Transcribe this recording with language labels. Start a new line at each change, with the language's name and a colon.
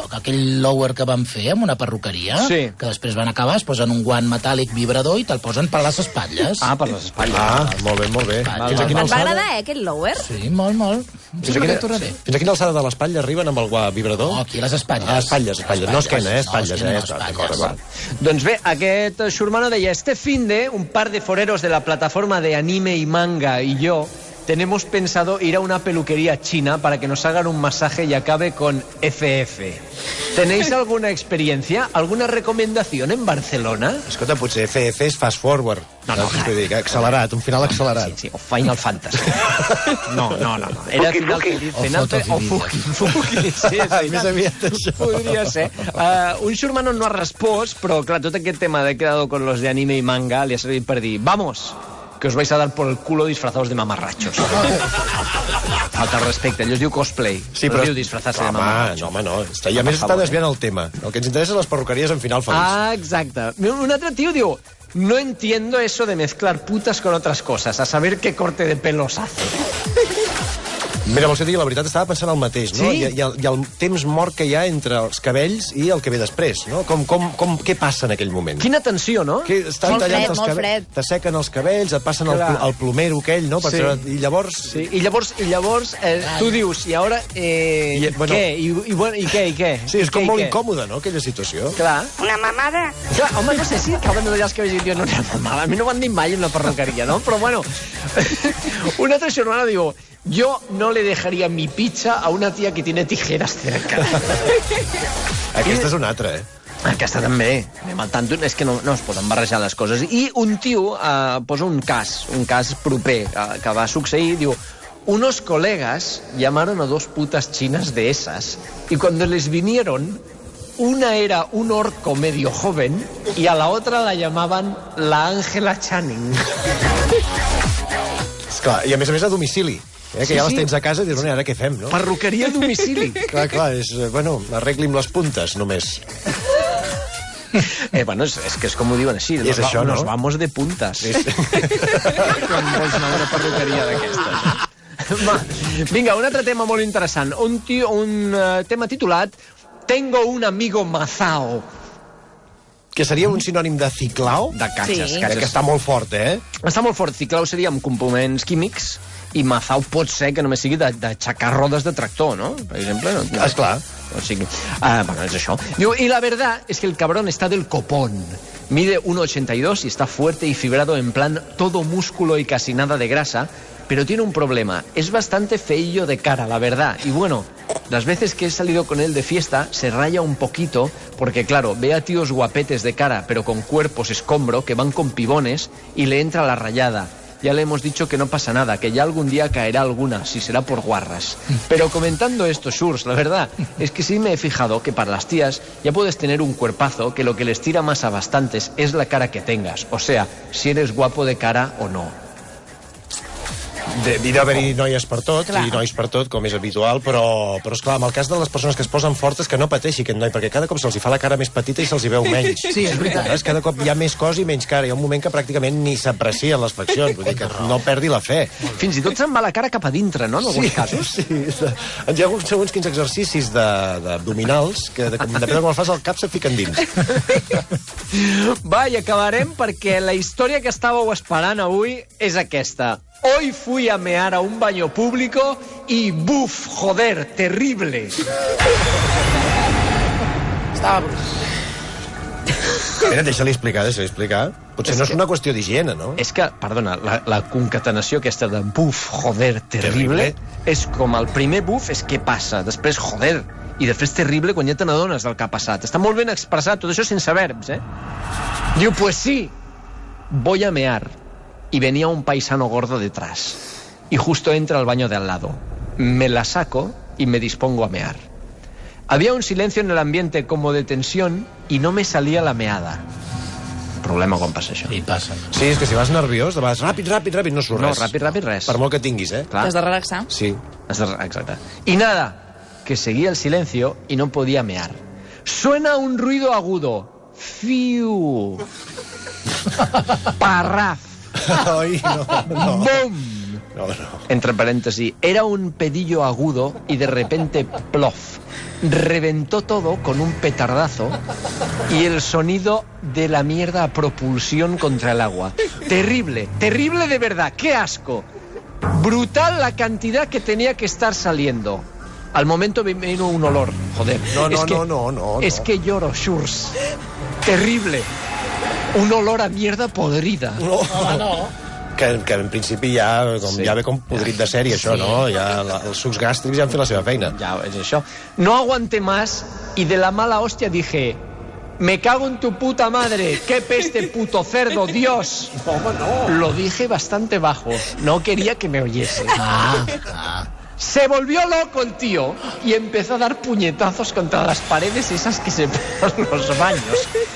Catalan: Sí, aquell lower que van fer amb una perruqueria, sí. Que després van acabar, es posen un guant metàl·lic vibrador i te'l posen per les espatlles. Ah, per les espatlles. Ah, molt bé, molt bé. Em va agradar, aquest lower? Sí, molt. Fins a quina alçada de l'espatlla arriben amb el vibrador? No, aquí a les espatlles. Ah, espatlles. No esquena, espatlles. D'acord. Doncs bé, aquest xurmano deia:
Spanish: este finde, un par de foreros de la plataforma de anime y manga y yo tenemos pensado ir a una peluquería china para que nos hagan un masaje y acabe con FF. ¿Tenéis alguna experiencia? ¿Alguna recomendación en Barcelona?
Catalan: Escolta, potser FF és fast forward. No, accelerat, un final accelerat. Sí, o Final Fantasy. No. Era final o Fuki. Sí, més aviat això. Podria ser. Un xurmano no ha respost, però clar, tot aquest tema de
Spanish: quedado con los de anime y manga
Catalan: li ha servit per dir:
Spanish: vamos, que os vais a dar por el culo disfrazados de mamarrachos.
Catalan: Falta el respecte, allò es diu cosplay. Sí, però es diu disfrazar-se de mamarrachos. Home, no. I a més està desviant el tema. El que ens interessa és les perruqueries en final feliç. Ah, exacte. Un altre tio diu:
Spanish: no entiendo eso de mezclar putas con otras cosas, a saber qué corte de pelos hace.
Catalan: Mira, vols que digui la veritat, estava pensant el mateix, no? Sí? I el temps mort que hi ha entre els cabells i el que ve després, no? Què passa en aquell moment? Quina tensió, no? Molt fred. T'assequen els cabells, et passen el plomero aquell, no? Sí. I llavors... Sí, i llavors tu dius, i ara, què? I què? Sí, és com molt incòmode, no?, aquella situació. Clar. Una mamada? Clar, home, no sé si acaben de tallar els cabells i diuen una mamada. A mi no m'han dit mai en la perruqueria, no? Però bueno, un altre xurmano diu:
Spanish: yo no le dejaría mi pizza a una tía que tiene tijeras cerca.
Catalan: Aquesta és una altra, Aquesta també. Anem al tanto. És que no es poden barrejar les coses. I un tio posa un cas proper que va succeir, diu:
Spanish: unos colegas llamaron a dos putas chinas de esas y cuando les vinieron, una era un orco medio joven y a la otra la llamaban la Angela Channing.
Catalan: Esclar, i a més a domicili. Que ja les tens a casa i dius, ara què fem, no? Perruqueria a domicili. Clar, és... Bueno, arregli'm les puntes, només. Bueno, és que és com ho diuen així. És això, no?
Spanish: Nos vamos de puntas.
Catalan: Quan vols anar a una perruqueria d'aquestes. Vinga, un altre tema molt interessant. Un tema titulat
Spanish: Tengo un amigo mazao.
Catalan: Que seria un sinònim de ciclao? De catxes. Sí. Que està molt fort, Està molt fort. Ciclao seria amb components químics i mazao pot ser que només sigui d'aixecar rodes de tractor, ¿no? Per exemple. No? Esclar. O sigui, bueno, és això.
Spanish: Diu, y la verdad es que el cabrón está del copón. Mide 1,82 y está fuerte y fibrado en plan todo músculo y casi nada de grasa, pero tiene un problema. Es bastante feillo de cara, la verdad. Y bueno, las veces que he salido con él de fiesta se raya un poquito porque, claro, ve a tíos guapetes de cara pero con cuerpos escombro que van con pibones y le entra la rayada. Ya le hemos dicho que no pasa nada, que ya algún día caerá alguna, si será por guarras. Pero comentando esto, Shurs, la verdad es que sí me he fijado que para las tías ya puedes tener un cuerpazo que lo que les tira más a bastantes es la cara que tengas. O sea, si eres guapo de cara o no.
Catalan: Hi d'haver-hi noies per tot, i nois per tot, com és habitual, però esclar, en el cas de les persones que es posen fortes, que no pateixi aquest noi, perquè cada cop se'ls fa la cara més petita i se'ls hi veu menys. Sí, és veritat. Cada cop hi ha més cos i menys cara. Hi ha un moment que pràcticament ni s'aprecien les faccions, vull dir que no perdi la fe. Fins i tot se'n va la cara cap a dintre, no?, en alguns casos. Sí. Hi ha segons quins exercicis d'abdominals que, depèn de com el fas, el cap se fiquen dins. Va, i acabarem perquè la història que estàveu esperant avui és aquesta.
Spanish: Hoy fui a mear a un baño público y ¡buf! Joder, terrible.
Catalan: Estava... Mira, deixa-li explicar. Potser no és una qüestió d'higiene, no? És que, perdona, la concatenació aquesta de
Spanish: buf, joder, terrible,
Catalan: és com el primer buf és què passa, després joder, i després terrible quan ja te n'adones del que ha passat. Està molt ben expressat, tot això sense verbs, eh? Diu,
Spanish: pues sí, voy a mear. Y venía un paisano gordo detrás. Y justo entra al baño de al lado. Me la saco y me dispongo a mear. Había un silencio en el ambiente como de tensión y no me salía la meada.
Catalan: Problema quan passa això. I passa. Sí, és que si vas nerviós, vas ràpid, no surt res. No, ràpid, res. Per molt que tinguis, eh? Clar. T'has de relaxar. Sí. Exacte.
Spanish: Y nada, que seguía el silencio y no podía mear. Suena un ruido agudo. Fiu. Parraf.
Catalan: Ai, no. ¡Bum! No.
Spanish: Entre paréntesis, era un pedillo agudo y de repente, plof, reventó todo con un petardazo y el sonido de la mierda a propulsión contra el agua. Terrible de verdad, qué asco. Brutal la cantidad que tenía que estar saliendo. Al momento me vino un olor, joder.
Catalan: No.
Spanish: Es que lloro, Shurs. Terrible. Un olor a mierda podrida.
Catalan: No. Que en principi ja ve com podrit de sèrie, això, no? Ja els sucs gàstrics ja han fet la seva feina.
Spanish: Ya, es eso. No aguanté más y de la mala hostia dije: me cago en tu puta madre, qué peste puto cerdo, Dios. Lo dije bastante bajo, no quería que me oyese. Se volvió loco el tío y empezó a dar puñetazos contra las paredes esas que separan los baños.